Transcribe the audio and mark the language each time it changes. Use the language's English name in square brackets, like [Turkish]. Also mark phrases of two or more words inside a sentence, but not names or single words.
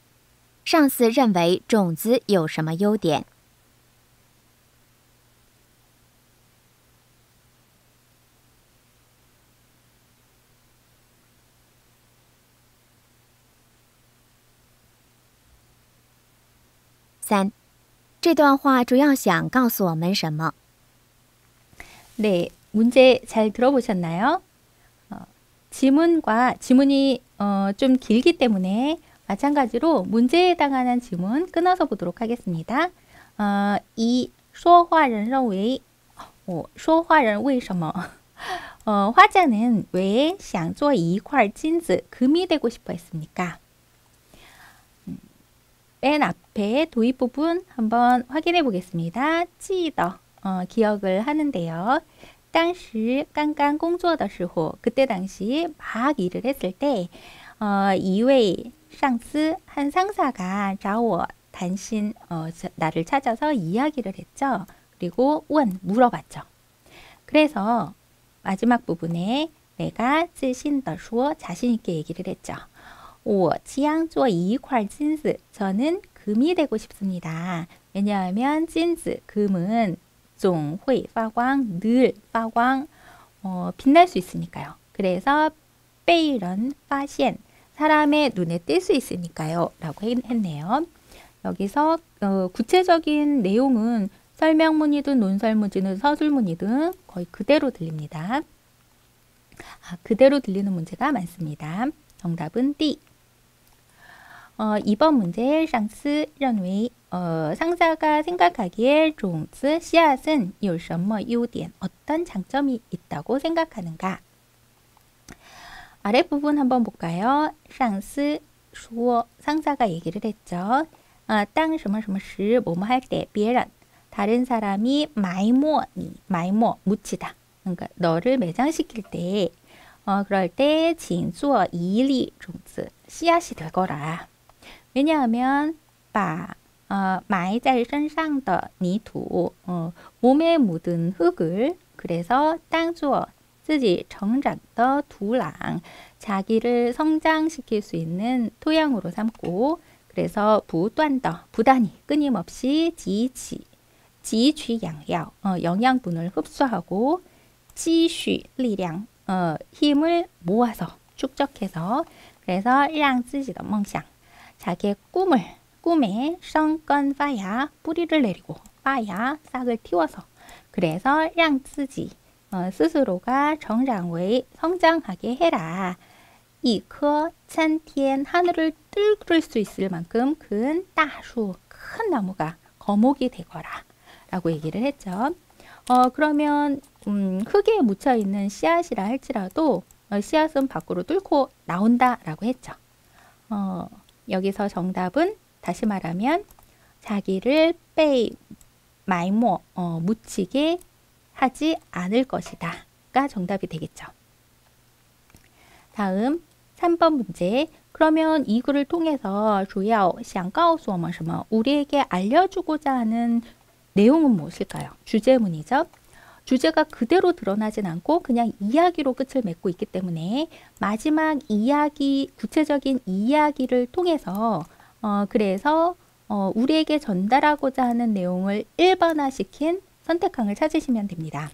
[Chinese] 上司认为种子有什么优点？3. 这段话主要想告诉我们什么？ [Korean] 네, 문제 잘 들어보셨나요? 지문이 좀 길기 때문에 마찬가지로 문제에 해당하는 지문 끊어서 보도록 하겠습니다. [Chinese] 一说话人认为说话人为什么 [Korean] 화자는 왜 [Chinese] 想做一块金子 [Korean] 금이 되고 싶어 했습니까? 맨 앞에 도입 부분 한번 확인해 보겠습니다. 记得 기억을 하는데요. [Chinese] 当时刚刚工作的时候 [Korean] 그때 당시 막 일을 했을 때 [Chinese] 一位上司 [Korean] 한 상사가 [Chinese] 找我 [Korean] 단신 나를 찾아서 이야기를 했죠. 그리고 问 물어봤죠. 그래서 마지막 부분에 내가 [Chinese] 自信地说 [Korean] 자신 있게 얘기를 했죠. [Chinese] 我将做一块金子 [Korean] 저는 금이 되고 싶습니다. 왜냐하면 金子 금은 [Chinese] 总会发光 [Korean] 늘 发光 빛날 수 있으니까요. 그래서 [Chinese] 被人发现 [Korean] 사람의 눈에 띌 수 있으니까요. 라고 했네요. 여기서 구체적인 내용은 설명문이든 논설문이든 서술문이든 거의 그대로 들립니다. 그대로 들리는 문제가 많습니다. 정답은 D. 2번 문제 상스 认为 상사가 생각하기에 종즈 씨앗은 [Chinese] 有什么优点 [Korean] 어떤 장점이 있다고 생각하는가? 아랫부분 한번 볼까요? 상스 说 상사가 얘기를 했죠. [Chinese] 当什么什么时 [Korean] 뭐뭐 할 때 [Chinese] 别人 [Korean] 다른 사람이 [Chinese] 埋没你 埋没 묻히다. [Korean] 그러니까 너를 매장시킬 때 그럴 때 [Chinese] 请做一粒种子 [Korean] 씨앗이 될 거라. [Chinese] 왜냐하면 把埋在身上的泥土 [Korean] 몸에 묻은 흙을 그래서 [Chinese] 当作自己成长的土壤 [Korean] 자기를 성장시킬 수 있는 토양으로 삼고 그래서 不断的 부단히 끊임없이 [Chinese] 汲取养料 [Korean] 영양분을 흡수하고 [Chinese] 积蓄力量 [Korean] 힘을 모아서 축적해서 그래서 [Chinese] 让自己的梦想 [Korean] 자기의 꿈에 [Chinese] 生根发芽 [Korean] 뿌리를 내리고 发芽 싹을 틔워서 그래서 [Chinese] 让自己 [Korean] 스스로가 정장의 성장하게 해라. [Chinese] 一棵参天 [Korean] 하늘을 뚫을 수 있을 만큼 큰 大树 큰 나무가 거목이 되거라 라고 얘기를 했죠. 그러면 흙에 묻혀있는 씨앗이라 할지라도 씨앗은 밖으로 뚫고 나온다 라고 했죠. 여기서 정답은 다시 말하면 자기를 마이모 묻히게 하지 않을 것이다 가 정답이 되겠죠. 다음 3번 문제. 그러면 이 글을 통해서 [Chinese] 主要想告诉我们什么 [Korean] 우리에게 알려주고자 하는 내용은 무엇일까요? 주제문이죠. 주제가 그대로 드러나진 않고 그냥 이야기로 끝을 맺고 있기 때문에 마지막 이야기, 구체적인 이야기를 통해서 그래서 우리에게 전달하고자 하는 내용을 1번화시킨 선택항을 찾으시면 됩니다.